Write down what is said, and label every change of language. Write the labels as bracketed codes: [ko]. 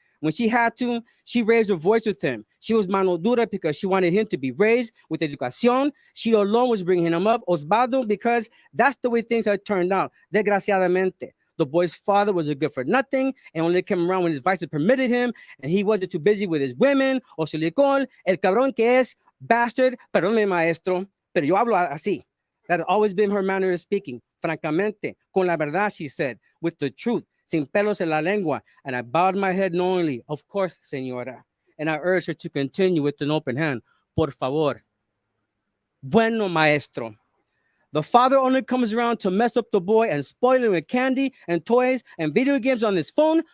[en] When she had to, she raised her voice with him. She was [es] mano dura [en] because she wanted him to be raised with educación. She alone was bringing him up, Osvaldo, because that's the way things had turned out, desgraciadamente. The boy's father was a good for nothing and only came around when his vices permitted him, and he wasn't too busy with his women or silicón. [es] El cabrón que es, [en] bastard, [es] perdónme, maestro, pero yo hablo así. [en] That had always been her manner of speaking. [es] Francamente, con la verdad, [en] she said, with the truth, [es] sin pelos en la lengua. [en] And I bowed my head knowingly. Of course, señora. And I urged her to continue with an open hand. [es] Por favor. Bueno, maestro. [en] The father only comes around to mess up the boy and spoil him with candy and toys and video games on his phone.